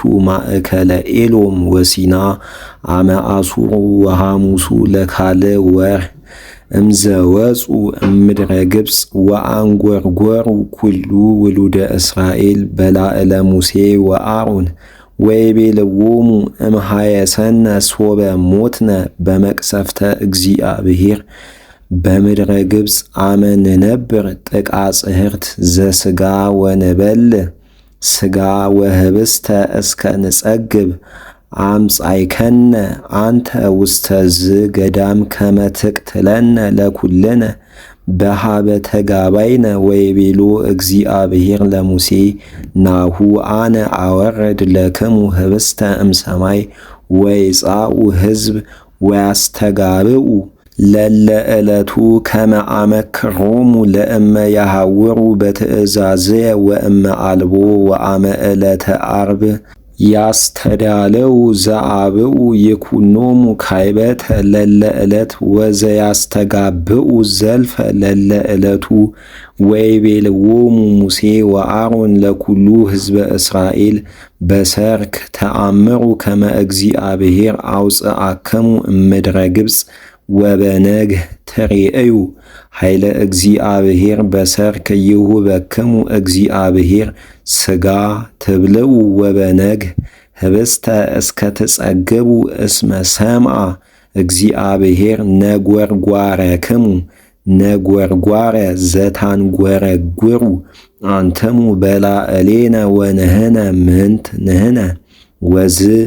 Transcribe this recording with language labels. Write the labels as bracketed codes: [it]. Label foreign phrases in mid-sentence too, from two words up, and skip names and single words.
[gez] ማእከለ ኤሎም ወሲና አመ አሱሩ ወሐሙሱ ለካልእ ወር እምዘወፁ እምድረ ግብፅ ወአንጐርጐሩ ኩሉ ውሉደ እስራኤል በላዕለ ሙሴ ወአሮን ወይቤልዎሙ እምኀየሰነ ሶበ ሞትነ በመቅሰፍተ እግዚአብሔር በምድረ ግብፅ አመ ንነብር ጥቀ ጽሕርት ዘሥጋ ወንበልዕ ሥጋ ወህብስተ እስከ ንጸግብ አምጻእከነ አንተ ውስተ ዝገዳም ከመ ትቅትለነ ለኵልነ በኀበ ተጋባይነ ወይቤሎ እግዚአብሔር ለሙሴ ናሁ አነ አወርድ ለክሙ ህብስተ እምሰማይ ወይጻኡ ሕዝብ ወያስተጋብኡ ለለ ዕለቱ ከመ አመክሮሙ ለእመ ያሐውሩ በትእዛዝየ ወእመ አልቦ ወአመ ዕለተ ዓርብ ያስተዳለው ዘአብኡ ይኩኖሙ ካይበተ ለለ ዕለት ወዘያስተጋብኡ ዘልፈ ለለ ዕለቱ ወይቤልዎሙ ሙሴ ወአሮን ለኩሉ ሕዝበ እስራኤል በሰርክ ተአምሩ ከመ እግዚአብሔር አውፅአክሙ እምድረ ግብፅ ወበነግህ ትሬእዩ ኃይለ እግዚአብሔር በሰርክ ይሁበክሙ እግዚአብሔር ሥጋ ትብልዑ ወበነግህ ህብስተ እስከ ትጸግቡ እስመ ሰምዐ እግዚአብሔር ነጐርጓረክሙ ነጐርጓረ ዘታንጐረጕሩ አንትሙ በላዕሌነ ወንሕነ ምንት ንሕነ ወዝ